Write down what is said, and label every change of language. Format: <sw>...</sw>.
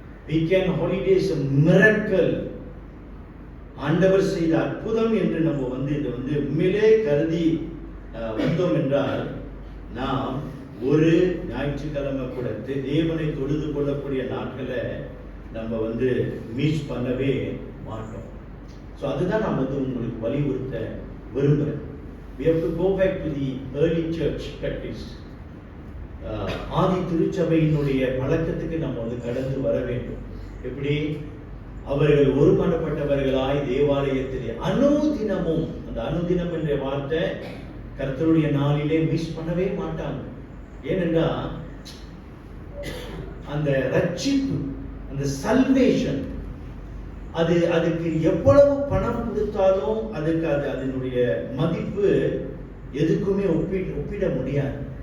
<en>weekend holidays a miracle.</en> <ta>ஆண்டவர் செய்த அற்புதம் என்று நம்ம வந்து இதை வந்து உண்மையிலே கருதி வந்தோம் என்றால் நாம் ஒரு ஞாயிற்றுக்கிழமை கூட தேவனை தொழுது கொள்ளக்கூடிய நாட்களை நம்ம வந்து மிஸ் பண்ணவே மாட்டோம். அதுதான் நான் வந்து உங்களுக்கு வலியுறுத்த விரும்புகிறேன்.</ta> <en>We have to go back to the early church practice.</en> <ta>ஆதி திருச்சபையினுடைய பழக்கத்துக்கு நம்ம வந்து கடந்து வர வேண்டும். எப்படி அவர்கள் ஒருமனப்பட்டவர்களாய் தேவாலயத்திலே அனுதினமும், அந்த அனுதினம் என்ற வார்த்தை கர்த்தருடைய நாளிலே மிஸ் பண்ணவே மாட்டாங்க. ஏனென்றால் அந்த ரட்சிப்பு, அந்த சல்வேஷன், அதுக்கு எவ்வளவு பணம் கொடுத்தாலும் அதனுடைய மதிப்பு எதுக்குமே ஒப்பிட முடியாது.</ta>